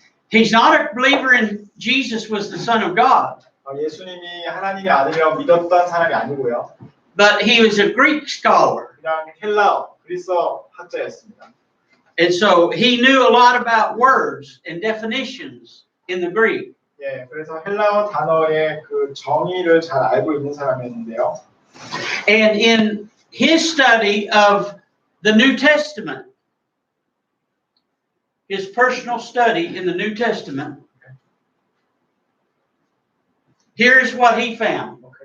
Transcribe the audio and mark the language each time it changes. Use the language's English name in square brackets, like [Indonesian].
[English] He's not a believer in Jesus was the Son of God. [Korean] 예수님이 하나님의 아들이라고 믿었던 사람이 아니고요. [English] But he was a Greek scholar. [Korean] 그냥 헬라어, 그리스어 학자였습니다. [English] And so he knew a lot about words and definitions in the Greek. [Korean] 예, 그래서 헬라어 단어의 그 정의를 잘 알고 있는 사람이었는데요. [English] And in his study of the New Testament, his personal study in the New Testament, here's what he found.